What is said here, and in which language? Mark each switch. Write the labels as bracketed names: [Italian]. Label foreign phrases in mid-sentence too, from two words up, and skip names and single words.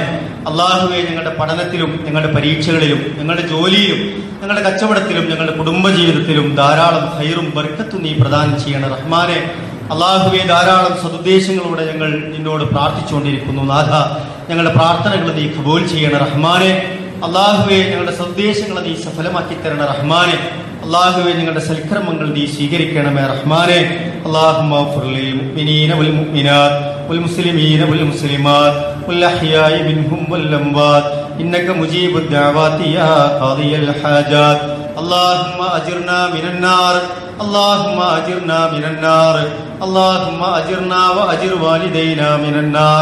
[Malayalam] അള്ളാഹുവെ ഞങ്ങളുടെ പഠനത്തിലും ഞങ്ങളുടെ പരീക്ഷകളിലും ഞങ്ങളുടെ ജോലിയിലും ഞങ്ങളുടെ കച്ചവടത്തിലും ഞങ്ങളുടെ കുടുംബജീവിതത്തിലും ധാരാളം ഖൈറും ബർക്കത്തും നീ പ്രദാനം ചെയ്യണേ റഹ്മാനെ. അള്ളാഹുവെ ധാരാളം സദുദ്ദേശങ്ങളോടെ ഞങ്ങൾ നിന്നോട് പ്രാർത്ഥിച്ചുകൊണ്ടിരിക്കുന്നു നാഥ. ഞങ്ങളുടെ പ്രാർത്ഥനകൾ നീ ഖബൂൽ ചെയ്യണേ റഹ്മാനെ. അള്ളാഹുവെ ഞങ്ങളുടെ സന്ദേശങ്ങൾ നീ സഫലമാക്കി തരണ റഹ്മാനെ. അള്ളാഹുവെ ഞങ്ങളുടെ സൽക്കർമ്മങ്ങൾ നീ സ്വീകരിക്കണമേ റഹ്മാനെ. [Arabic] اللهم اغفر للمؤمنين والمؤمنات والمسلمين والمسلمات والأحياء منهم والأموات إنك مجيب الدعوات يا قاضي الحاجات. اللهم أجرنا من النار اللهم أجرنا من النار اللهم أجرنا وأجر والدينا من النار.